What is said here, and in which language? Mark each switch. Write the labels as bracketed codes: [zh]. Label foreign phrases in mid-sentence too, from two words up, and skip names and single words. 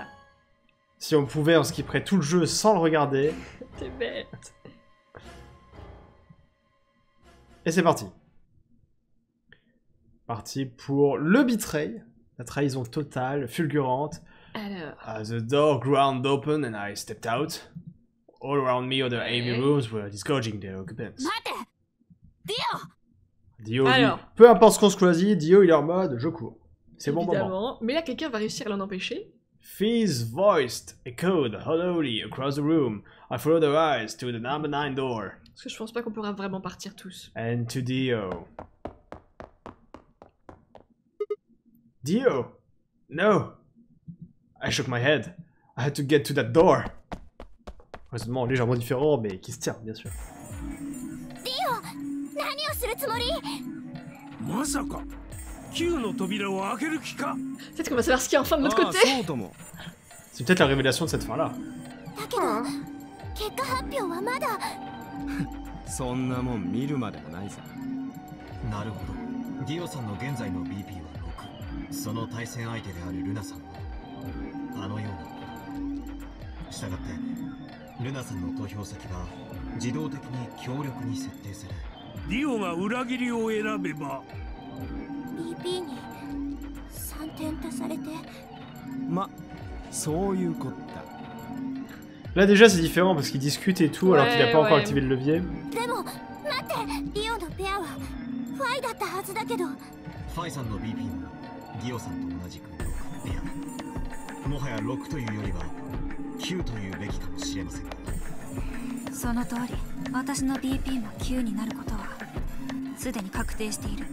[fr] Si on pouvait, on skipperait tout le jeu sans le regarder. T'es bête. Et c'est parti. Parti pour le betray. La trahison totale, fulgurante. Alors... [en] The door ground open and I stepped out. All around me other heavy rooms were disgorging their occupants. Dio, [fr] Alors. lui, peu importe ce qu'on se choisit, Dio il est en mode je cours. C'est bon moment. Évidemment. Mais là, quelqu'un va réussir à l'en empêcher. [en] Fee's voiced echoed hollowly across the room. I followed her eyes to the number 9 door. [fr] Parce que je pense pas qu'on pourra vraiment partir tous. [en] And to Dio. Dio! No! I shook my head. I had to get to that door. [fr] Heureusement, légèrement différent, mais qui se tient, bien sûr. Peut-être qu'on va savoir ce qu'il y a enfin de l'autre côté. C'est peut-être la révélation de cette fin-là. [ja] そんなもん見るまでもないさ。なるほど。ディオさんの現在の BP は6。その対戦相手であるルナさんはあのようなこと。したがってルナさんの投票先は自動的に強力に設定され、ディオが裏切りを選べば BP に3点足されて。ま、そういうこった。 [fr] Là déjà c'est différent parce qu'il discute et tout alors qu'il n'a pas encore activé le levier. [ja] でも待って、リオのペアはファイだったはずだけど。ファイさんの BP もディオさんと同じく6ペア。もはや6というよりは9というべきかもしれません。その通り、私の BP も9になることはすでに確定している。